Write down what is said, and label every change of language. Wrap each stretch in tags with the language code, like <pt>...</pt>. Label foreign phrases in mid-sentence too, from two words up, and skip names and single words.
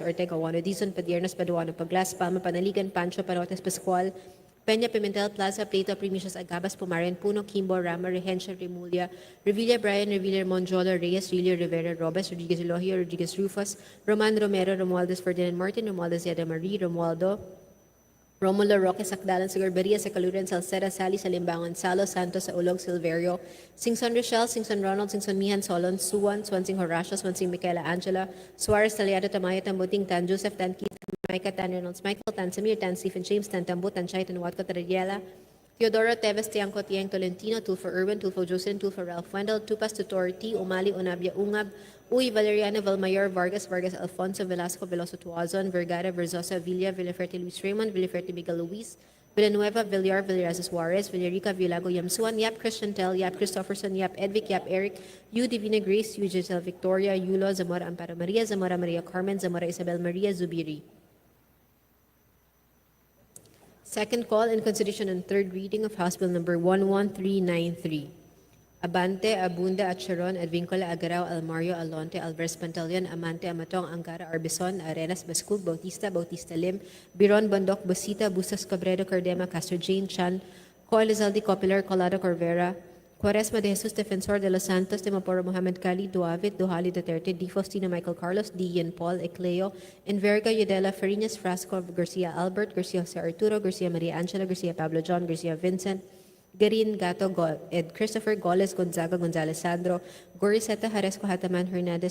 <en>Ortega, Wano, Dizon, Padiernos, Paduano, Paglas, Palma, Panaligan, Pancho, Parotes, Pascual, Peña, Pimentel, Plaza, Plato, Primicios, Agabas, Pumaren, Puno, Kimbo, Rama, Regencia, Remulia, Revilla, Brian, Revilla, Monjola, Reyes, Rilio, Rivera, Robes, Rodriguez, Elohio, Rodriguez, Rufus, Roman Romero, Romualdez, Ferdinand Martin, Romualdez, Yada Marie, Romualdo, Romulo, Roque, Sakdalan, Sagarbaria, Sacaluran, Salceda, Sally, Salimbangan, Salo, Santos, Saulog, Silverio, Singson Rochelle, Singson Ronald, Singson Mihan, Solon, Suwan, Swansing Horacio, Swansing Michaela Angela, Suarez, Taliado, Tamaya, Tambuting, Tan, Joseph, Tan, Keith, Micah, Tan, Reynolds, Michael, Tan, Samir, Tan, Stephen James, Tan, Tambu, Tan, Chay, Tan, Watko, Taradiela, Teodoro, Teves, Tiangco, Tiang, Tolentino, Tulfo Irwin, Tulfo Jocelyn, Tulfo Ralph Wendell, Tupas, Tutor, T, Umali, Unabia, Ungab, Uy, Valeriano, Valmayor, Vargas, Vargas, Alfonso, Velasco, Veloso, Tuazon, Vergara, Verzosa, Villa, Villaferte, Luis Raymond, Villaferte, Miguel Luis, Villanueva, Villar, Villarazas Juarez, Villarica, Villago, Yamsuan, Yap Christiantel, Yap Christopherson, Yap Edvic, Yap Eric, U Divina Grace, U Giselle Victoria, Yulo, Zamora Amparo Maria, Zamora Maria Carmen, Zamora Isabel Maria Zubiri. Second call in consideration and third reading of House Bill number 11393. Abante, Abunda, Acharon, Advincola, Agarao, Almario, Alonte, Alvarez Pantaleon, Amante, Amatong, Angara, Arbison, Arenas, Bascul, Bautista, Bautista Lim, Biron, Bondok, Busita, Bustas, Cabredo, Cardema, Castro Jane, Chan, Co Elizalde, Copilar, Colado, Corvera, Cuaresma de Jesus, Defensor de los Santos, Timaporo, Mohamed Cali, Duavit, Duhali Duterte, D. Faustino, Michael Carlos, D. Ian Paul, Ecleo, Enverga, Yudela, Farinas, Frasco, Garcia Albert, Garcia Jose Arturo, Garcia Maria Angela, Garcia Pablo John, Garcia Vincent, Garin, Gato, Ed Christopher, Goles, Gonzaga, Gonzalez Sandro, Goriseta, Haresco, Hataman, Hernandez,</en>